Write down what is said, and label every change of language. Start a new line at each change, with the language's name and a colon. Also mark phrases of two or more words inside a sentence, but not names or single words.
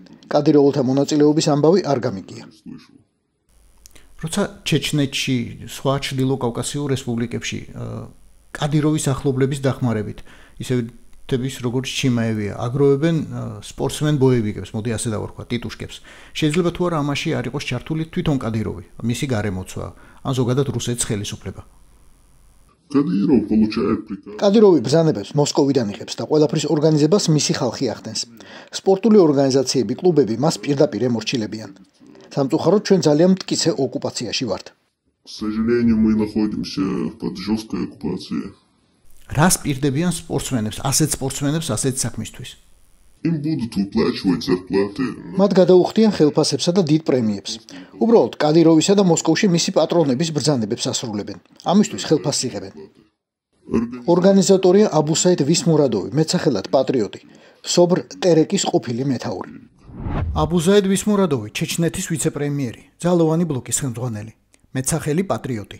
Georgian: კადიროველთა მონაწილეობის ამბავი არ გამიგია. როცა ჩეჩნეთში, სხვა ჩრდილო კავკასიურ რესპუბლიკებში კადიროვის ახლობლების დახმარებით, ისევ თების როგორც ჩიმაევია, აგროვებენ სპორტსმენ ბოევიკებს, მოდი ასე დავარქვა, ტიტუშკებს. შეიძლება თუ არა ამაში არ იყოს ჩართული თვითონ კადიროვი, მისი გარემოცვა, ან ზოგადად რუსეთის ხელისუფლება.
Russian: Кадыров получает приказ.
Georgian: კადიროვი ბრძანებებს მოსკოვიდან იღებს და ყველაფრის ორგანიზებას მისი ხალხი ახდენს. სპორტული ორგანიზაციები, კლუბები მას პირდაპირ ემორჩილებიან. სამწუხაროდ ჩვენ ძალიან მტკიცე ოკუპაციაში ვართ.
Russian: К сожалению, мы находимся под жесткой оккупацией.
Georgian: რას პირდებიან სპორტსმენებს, ასეთ სპორტსმენებს, ასეთ საქმისთვის?
Russian: Им будут выплачивать зарплаты.
Georgian: მათ გადაუხდიან ხელფასებსა და დიდ პრემიებს. უბრალოდ კადიროვისა და მოსკოვში მისი პატრონების ბრძანებებს ასრულებენ. ამისთვის ხელფასს იღებენ. ორგანიზატორია აბუსაიდ ვისმურადოვი, მეცახელად პატრიოტი, სობრ ტერეკის ყოფილი მეთაური. აბუსაიდ ვისმურადოვი, ჩეჩნეთის ვიცე-პრემიერი, ძალოვანი ბლოკის ხელმძღვანელი, მეცახელი პატრიოტი.